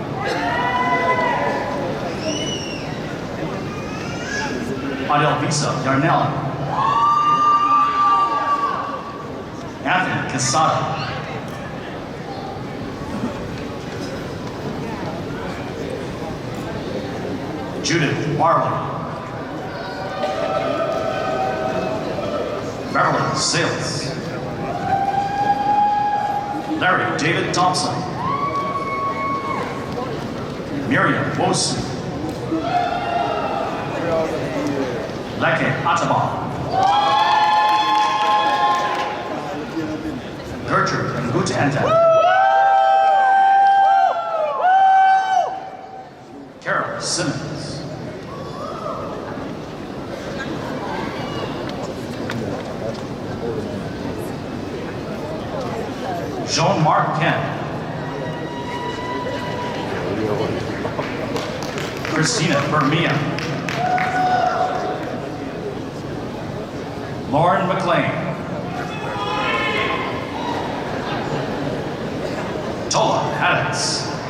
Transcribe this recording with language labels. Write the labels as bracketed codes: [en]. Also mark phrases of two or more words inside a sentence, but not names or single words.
[en] Adelvisa Yarnella. Anthony Casada. Judith Barley. Beverly Sales. Larry David Thompson. Miriam Wosu. Leke Ataba. Gertrude and Gute Enten. Carol Simmons. Jean-Marc Kemp. Christina Bermia. Lauren McLean. Tola Addicks.